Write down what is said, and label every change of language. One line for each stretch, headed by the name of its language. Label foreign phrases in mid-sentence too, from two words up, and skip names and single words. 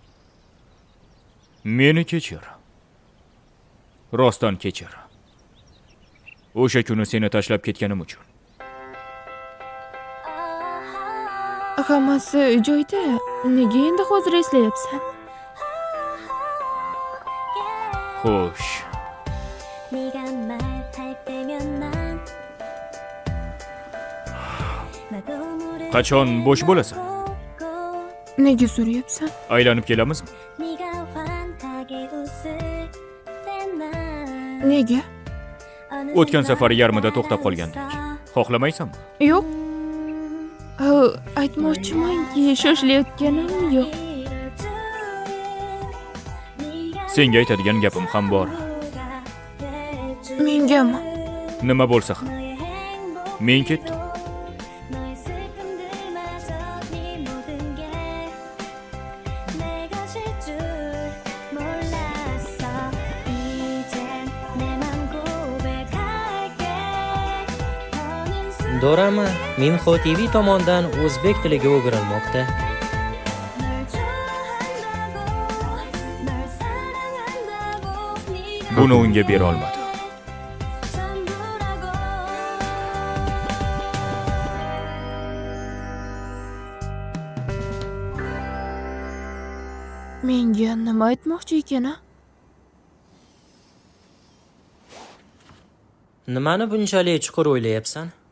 Uzbek: Meni kechir. Rostdan kechir. O'sha kuni seni tashlab ketganim uchun. Hammasi joyida. Nega endi hozir eslayapsan? Xo'sh.
Korean: 네가 말할 때면 난 나도 모르게
Uzbek: Qachon bo'sh bo'lasan? Nega so'rayapsan? Aylanib kelamizmi?
Korean: 네가 환하게 웃을 때난
Uzbek: Nega? O'tgan safar yarmida to'xtab qolgandik. Xohlamaysanmi? Yo'q. Aytmoqchimanki, shoshilayotganim yo'q. Senga aytadigan gapim ham bor. Mengami? Nima bo'lsa ham. Men ketdim.
Korean: 너의 슬픔들마저 네 모든 게 내가 질 줄 몰랐어 이젠 내 맘 고백할게 더는
Uzbek: Dorama Minho TV tomonidan o'zbek tiliga o'girilmoqda.
Korean: 널 좋아한다고 널 사랑한다고 네가
Uzbek: Buni unga bera olmadim.
Korean: 전부라고
Uzbek: Menga nima aytmoqchi ekan-a? Nimani bunchalik chuqur o'ylayapsan?